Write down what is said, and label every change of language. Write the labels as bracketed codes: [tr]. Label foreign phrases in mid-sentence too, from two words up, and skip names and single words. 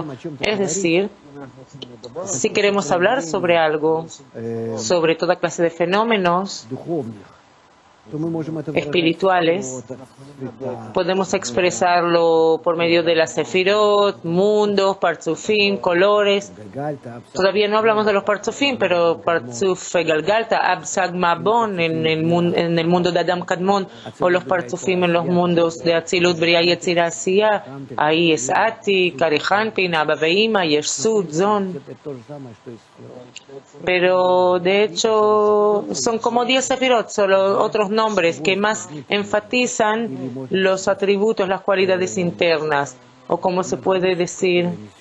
[es] Es decir, si queremos hablar sobre algo, sobre toda clase de fenómenos espirituales, podemos expresarlo por medio de las sefirot, mundos, partzufim, colores. Todavía no hablamos de los partzufim, pero partzuf galgalta, absag mabon en el mundo de Adam Kadmon, o los partzufim en los mundos de Atzilut, Briah, Yetzirah, Asiya. Ahí es Ati, Karihanpin, Abba Veima, Yeshut, Zon. Pero de hecho son como 10 sefirot, solo otros nombres que más enfatizan los atributos, las cualidades internas, o como se puede decir,